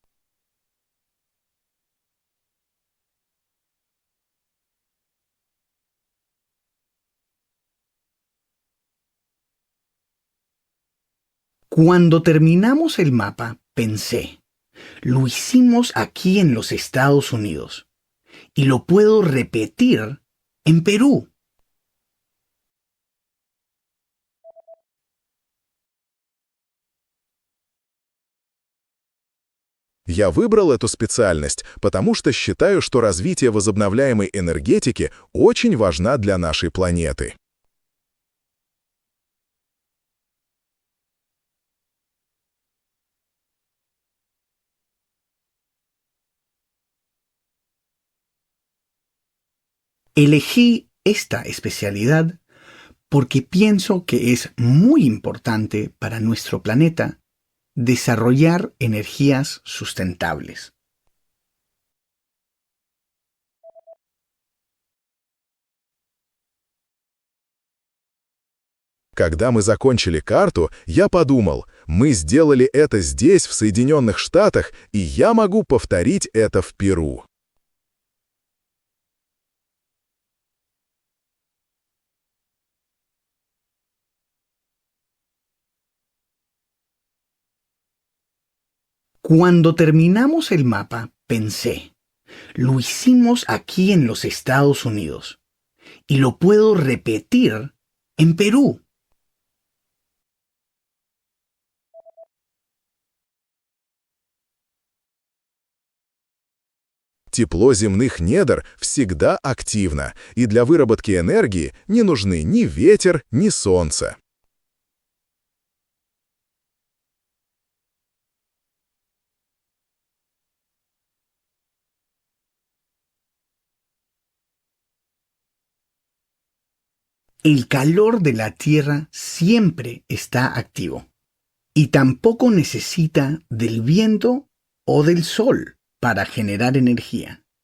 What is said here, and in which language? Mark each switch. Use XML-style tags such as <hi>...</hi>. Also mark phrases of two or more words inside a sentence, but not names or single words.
<es>Cuando terminamos el mapa, pensé, lo hicimos aquí en los Estados Unidos y lo puedo repetir en Perú.</es> <ru>Я выбрал эту специальность, потому что считаю, что развитие возобновляемой энергетики очень важна для нашей планеты.</ru> <es>Elegí esta especialidad porque pienso que es muy importante para nuestro planeta desarrollar energías sustentables.</es> <ru>Когда мы закончили карту, я подумал, мы сделали это здесь, в Соединенных Штатах, и я могу повторить это в Перу.</ru> <es>Cuando terminamos el mapa, pensé, lo hicimos aquí en los Estados Unidos y lo puedo repetir en Perú.</es> <ru>Тепло земных недр всегда активно, и для выработки энергии не нужны ни ветер, ни солнце.</ru> <es>El calor de la Tierra siempre está activo y tampoco necesita del viento o del sol para generar energía.</es>